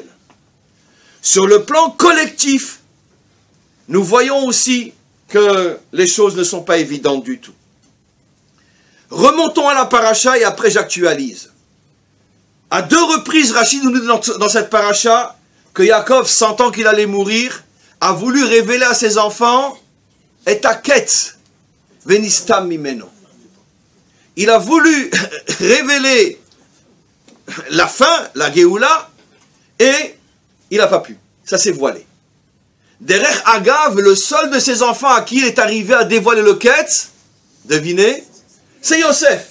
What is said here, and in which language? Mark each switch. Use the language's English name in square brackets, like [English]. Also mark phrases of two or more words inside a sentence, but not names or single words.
[French] Sur le plan collectif, nous voyons aussi que les choses ne sont pas évidentes du tout. Remontons à la paracha et après j'actualise. À 2 reprises, Rachid nous dit dans cette paracha que Yaakov, sentant qu'il allait mourir, a voulu révéler à ses enfants [Hebrew] את הקץ ונסתם ממנו. [French] Il a voulu révéler la fin, la Géoula, et il n'a pas pu. Ça s'est voilé. [Hebrew] דרך אגב, [French] le seul de ses enfants à qui il est arrivé à dévoiler le Ketz, devinez, c'est Yosef.